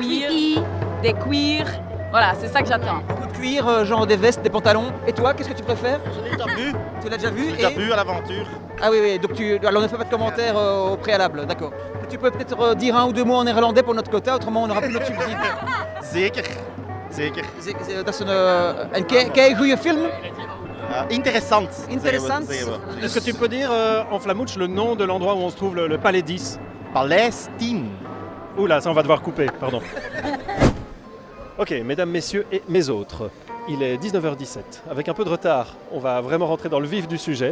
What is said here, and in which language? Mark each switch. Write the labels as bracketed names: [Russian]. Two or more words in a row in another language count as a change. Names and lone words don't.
[French] creepy. des queers. Voilà, c'est ça que j'attends. Beaucoup de cuir, genre des vestes, des pantalons. Et toi, qu'est-ce que tu préfères? Je l'ai déjà vu. Tu l'as déjà vu? Vu à l'aventure. Ah oui, donc alors ne fais pas de commentaires au préalable, d'accord. Tu peux peut-être dire un ou deux mots en néerlandais pour notre quota, autrement on n'aura plus notre subside. [Dutch] Zeker. Dat is een kei goede film. Interessant. Interessant. [French] Est-ce que tu peux dire en flamouche le nom de l'endroit où on se trouve le Palais 10? Palestine. Oula, ça on va devoir couper, pardon. Ok, mesdames, messieurs et mes autres, il est 19h17. Avec un peu de retard, on va vraiment rentrer dans le vif du sujet.